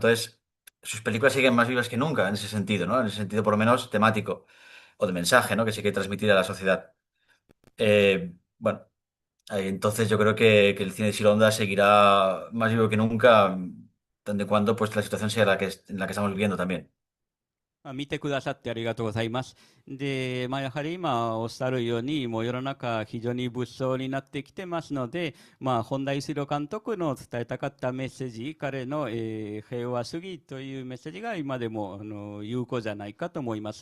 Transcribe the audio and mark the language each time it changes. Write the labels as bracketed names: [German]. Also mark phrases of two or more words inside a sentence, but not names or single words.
[Spanish] Entonces, sus películas siguen más vivas que nunca en ese sentido, ¿no? En ese sentido por lo menos temático o de mensaje, ¿no? Que sí que transmitir a la sociedad. Bueno, entonces yo creo que el cine de Shironda seguirá más vivo que nunca, tanto en cuanto pues la situación sea en la que estamos viviendo también. [Japanese] 見てくださってありがとうございます。で、やはり今おっしゃるように、もう世の中非常に物騒になってきてますので、本田一郎監督の伝えたかったメッセージ、彼の、平和主義というメッセージが今でも有効じゃないかと思います。